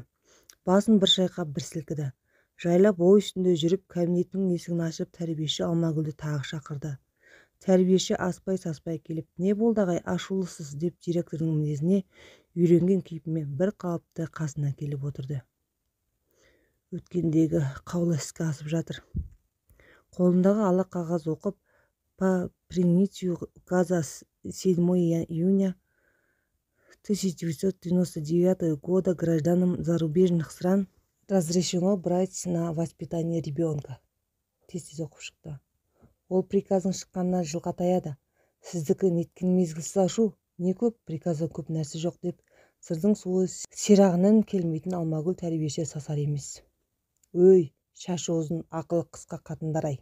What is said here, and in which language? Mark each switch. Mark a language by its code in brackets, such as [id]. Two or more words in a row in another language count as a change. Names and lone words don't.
[kk] Басын бір шайқап бір сілкіді. Жайлап ой үстінде жүріп кабинетінің есігін ашып тәрбиеші Алмагүлді тағы шақырды. Тәрбиеші аспай-саспай келіп, не болды ағай, ашулысыз деп директордың мінезіне үйренген кейпімен бір қалыпты қасына келіп отырды. Өткендегі қаулы іске асып жатыр. Қолындағы ала қағаз оқып, [ru] по принятию указа 7 июня 1999 года гражданам зарубежных стран разрешено брать на воспитание ребенка. [kk] Тез оқып шықты. Ол приказың шыққанына жылға таяды. Сіздікі неткен мезгілсіз ашу, не көп, приказда көп нәрсе жоқ деп сырдың суы сирағынан келмейтін Алмагүл тәрбиеші сасар емес. Өй, шашы ұзын, ақылы қысқа қатындар-ай.